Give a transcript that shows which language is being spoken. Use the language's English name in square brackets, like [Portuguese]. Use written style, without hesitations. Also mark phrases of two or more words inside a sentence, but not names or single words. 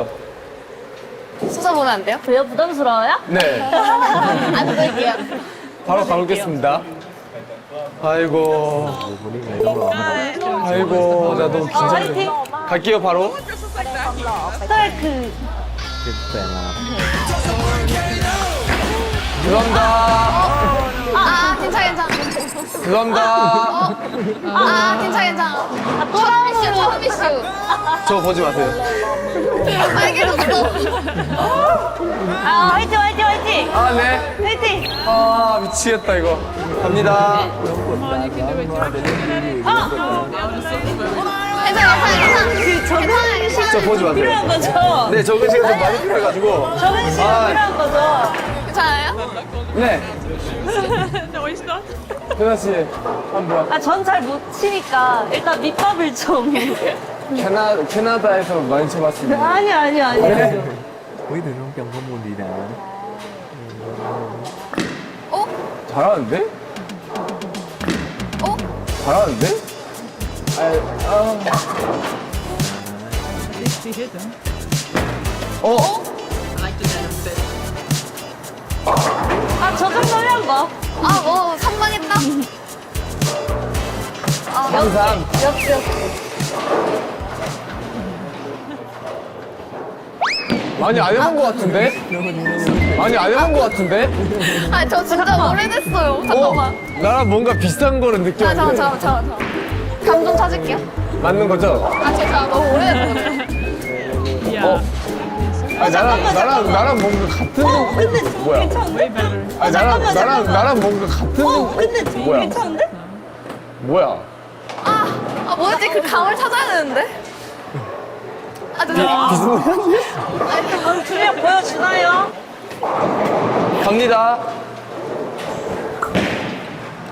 [Korean] 쏟아보면 안 돼요? 왜요? 부담스러워요? 네. 안 될게요. 바로 가보겠습니다. 아이고. 아이고, 나 너무 긴장돼. 화이팅! 갈게요, 바로. 스타일크. [Thai] เป็นแฟนมา [Korean] 죄송합니다. 아, 괜찮아. 죄송합니다. 아, 괜찮아. 처음 이슈. 저 보지 마세요. 빨개졌어. 화이팅! 아, 네. 화이팅! 아, 미치겠다, 이거. 갑니다. 괜찮아. 저 보지 마세요. 필요한 거죠? 네, 적은 시간 좀 많이 필요해가지고. 적은 시간 필요한 거죠? 괜찮아요? 네. [English] No, he's not. [Korean] 현아 씨, 한번. 아, 전 잘 못 치니까 일단 밑밥을 좀. 캐나다에서 많이 쳐봤습니다. 아니. [Thai] อุ้ยถึงน้องจำข้อมูลดีนะ [Korean] 잘하는데? 잘하는데? [English] She hit him. [Korean] 어? [English] I like the denim fit. [Korean] 아, 저 정도면 뭐. 아, 뭐, 선망했다. 항상. 많이 안 해본 것 같은데? 많이 안 해본 것 같은데? 아, 저 진짜 오래됐어요. 잠깐만. 나랑 뭔가 비슷한 거를 느꼈는데. 잠깐만. 감 좀 찾을게요. 맞는 거죠? 아, 제가 너무 오래됐어요. 나랑 뭔가 같은 거. 뭐야? [English] Way better. [Korean] 아니, 나랑 뭔가 같은 거. 근데 뭐야? 괜찮은데? 뭐야? 아, 뭐였지? 그 감을 찾아야 되는데. 아, 그냥 보여주나요? 갑니다.